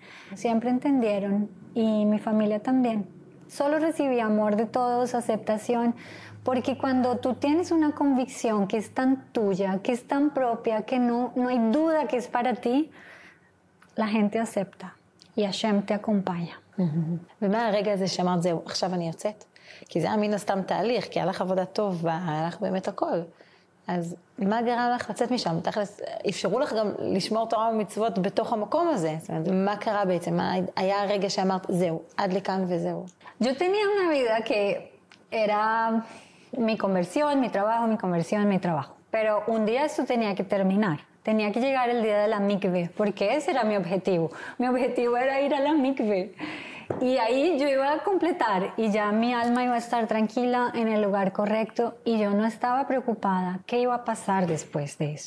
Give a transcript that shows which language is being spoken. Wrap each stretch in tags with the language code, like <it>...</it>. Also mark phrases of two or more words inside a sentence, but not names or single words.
<es>Siempre entendieron y mi familia también. Solo recibí amor de todos, aceptación, porque cuando tú tienes una convicción que es tan tuya, que es tan propia, que no hay duda que es para ti, la gente acepta y Hashem te acompaña.</es> <he>ומה הרגע הזה שאמרת, זהו, עכשיו אני יוצאת? כי זה היה מן הסתם תהליך, כי היה לך עבודה טובה, היה לך באמת הכל. אז מה גרם לך לצאת משם? תכלס, אפשרו לך גם לשמור תורה ומצוות בתוך המקום הזה. זאת אומרת, מה קרה בעצם? מה היה הרגע שאמרת, זהו, עד לכאן וזהו?</he> <es>Yo tenía una vida que era mi conversión, mi trabajo, mi conversión, mi trabajo. Pero un día esto tenía que terminar. Tenía que llegar el día de la mikve, porque ese era mi objetivo. Mi objetivo era ir a la mikve. Y ahí yo iba a completar y ya mi alma iba a estar tranquila en el lugar correcto y yo no estaba preocupada qué iba a pasar después de eso.</es>